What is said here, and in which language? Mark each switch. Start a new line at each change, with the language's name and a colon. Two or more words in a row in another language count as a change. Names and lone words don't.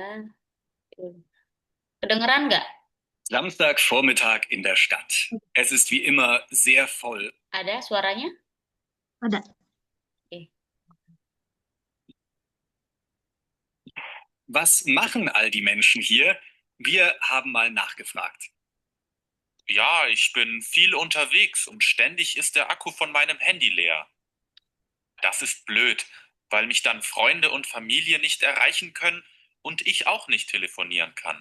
Indonesian: Kedengeran nggak?
German: Samstagvormittag in der Stadt. Es ist wie immer sehr voll.
Indonesian: Ada suaranya? Ada. Oke.
German: Was machen all die Menschen hier? Wir haben mal nachgefragt. Ja, ich bin viel unterwegs und ständig ist der Akku von meinem Handy leer. Das ist blöd, weil mich dann Freunde und Familie nicht erreichen können und ich auch nicht telefonieren kann.